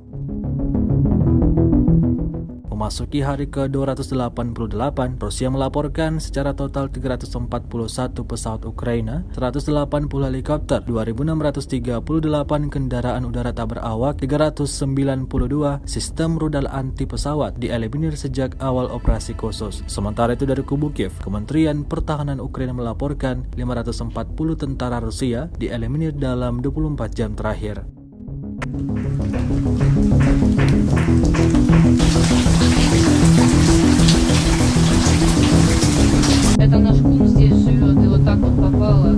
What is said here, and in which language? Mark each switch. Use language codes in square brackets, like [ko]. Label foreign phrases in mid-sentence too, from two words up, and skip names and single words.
[id] Memasuki hari ke-288, Rusia melaporkan secara total 341 pesawat Ukraina, 180 helikopter, 2.638 kendaraan udara tak berawak, 392 sistem rudal anti pesawat dieliminir sejak awal operasi khusus. Sementara itu dari kubu Kiev, Kementerian Pertahanan Ukraina melaporkan 540 tentara Rusia dieliminir dalam 24 jam terakhir. [ru] Это наш кум здесь живет, и вот так вот попало.